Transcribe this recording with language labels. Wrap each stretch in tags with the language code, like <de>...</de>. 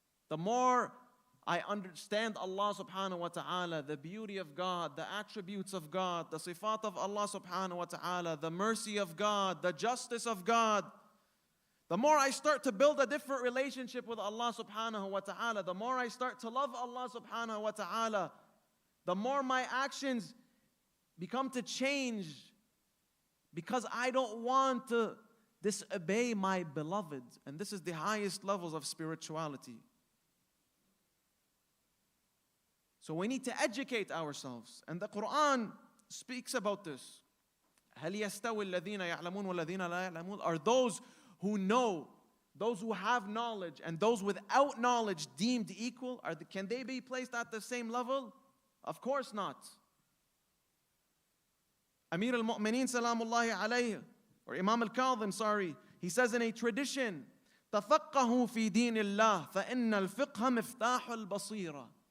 <en>The more I understand Allah subhanahu wa ta'ala, the beauty of God, the attributes of God, the sifat of Allah subhanahu wa ta'ala, the mercy of God, the justice of God, the more I start to build a different relationship with Allah subhanahu wa ta'ala, the more I start to love Allah subhanahu wa ta'ala, the more my actions become to change, because I don't want to disobey my beloved. And this is the highest levels of spirituality. So we need to educate ourselves. And the Quran speaks about this.</en> <ar>هل يستوي الذين يعلمون والذين لا يعلمون?</ar> <en>Are those who know, those who have knowledge, and those without knowledge deemed equal? Can they be placed at the same level? Of course not. Amir al-Mu'mineen salamullahi alayhi, or Imam al-Kadhim, he says in a tradition,</en> <ar>تَفَقَّهُ فِي دِينِ اللَّهِ فَإِنَّ الْفِقْهَ مِفْتَاحُ الْبَصِيرَةِ.</ar>